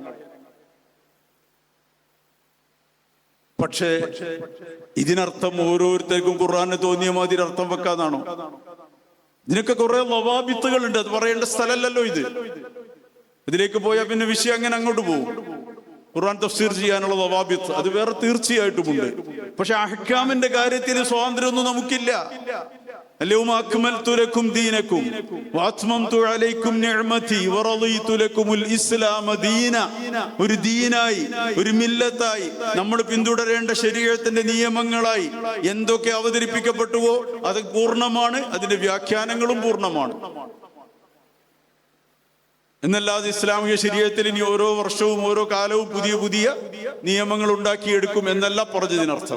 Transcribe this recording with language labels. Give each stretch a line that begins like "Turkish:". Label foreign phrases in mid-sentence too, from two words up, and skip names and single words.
Malayalam: പക്ഷേ ഇതിനർത്ഥം ഓരോരുത്തർക്കും ഖുർആന് തോന്നിയ മാതിരി അർത്ഥം വെക്കാന്നാണോ? ഇതിനൊക്കെ കുറെ ലവാബിത്തുകളുണ്ട്, അത് പറയേണ്ട സ്ഥലമല്ലല്ലോ ഇത്. ഇതിലേക്ക് പോയാൽ പിന്നെ വിഷയം അങ്ങനെ അങ്ങോട്ട് പോകും. ഖുർആൻ തഫ്സീർ ചെയ്യാനുള്ള ലവാബിത്ത് അത് വേറെ തീർച്ചയായിട്ടുമുണ്ട്. പക്ഷെ അഹ്കാമിന്റെ കാര്യത്തിൽ സ്വാതന്ത്ര്യമൊന്നും നമുക്കില്ല.
Arabic: اليوم أكملت لكم دينكم وأتممت عليكم نعمتي ورضيت لكم الإسلام دينا.
Malayalam: ഒരു ദീനായി, ഒരു മില്ലത്തായി, നമ്മൾ പിന്തുടരേണ്ട ശരീഅത്തിന്റെ നിയമങ്ങളായി എന്തൊക്കെ അവതരിപ്പിക്കപ്പെട്ടുവോ അത് പൂർണ്ണമാണ്, അതിന്റെ വ്യാഖ്യാനങ്ങളും പൂർണ്ണമാണ്. എന്നല്ലാതെ ഇസ്ലാമിക ശരീഅത്തിൽ ഇനി ഓരോ വർഷവും ഓരോ കാലവും പുതിയ പുതിയ നിയമങ്ങൾ ഉണ്ടാക്കിയെടുക്കും എന്നല്ല പറഞ്ഞതിനർത്ഥം.